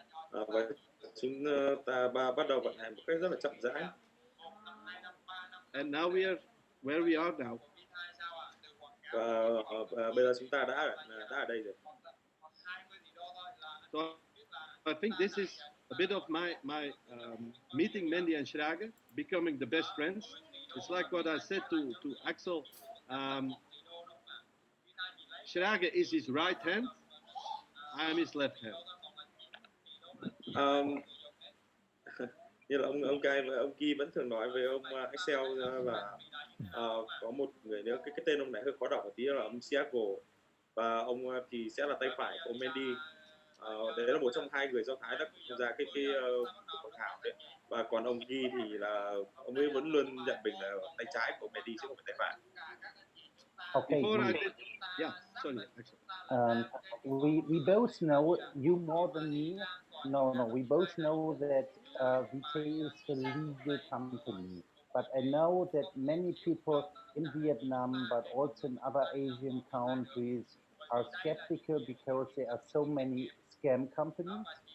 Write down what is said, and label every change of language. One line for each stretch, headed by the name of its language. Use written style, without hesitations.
Vietnamese: Và chúng ta bắt đầu vận hành một cách rất là chậm rãi.
English: And now we are where we are now.
Vietnamese: Và bây giờ chúng ta đã ở đây rồi.
English: So I think this is a bit of my meeting Mendy and Schrage, becoming the best friends. It's like what I said to AXEL. Schrage is his right hand. I am his left hand.
Vietnamese: Như là ông Guy vẫn thường nói với ông AXEL là có một người nữa, cái tên ông này hơi khó đọc một tí là ông Seattle, và ông thì sẽ là tay phải của ông Mendy. Đấy là một trong hai người Do Thái đã tham gia cái cuộc hội thảo đấy. Và còn ông Guy thì là ông ấy vẫn luôn nhận mình là tay trái của Mendy chứ không phải tay phải.
English: Okay, Before I good. did, yeah, sorry, Axel. We both know, you more than me. No, we both know that Vitae is a legal company. But I know that many people in Vietnam, but also in other Asian countries, are skeptical because there are so many scam companies.